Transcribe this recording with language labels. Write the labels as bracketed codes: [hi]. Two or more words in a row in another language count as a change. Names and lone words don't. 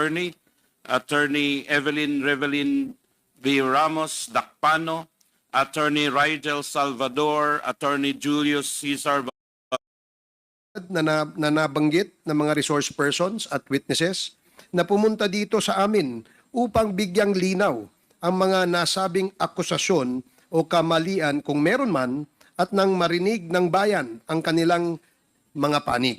[tl] Attorney Evelyn Revelin V. Ramos Dacpano, Attorney Rigel Salvador, Attorney Julius Cesar na nabanggit ng mga [en] resource persons [tl] at witnesses na pumunta dito sa amin upang bigyang linaw ang mga nasabing akusasyon o kamalian kung meron man at nang marinig ng bayan ang kanilang mga panig.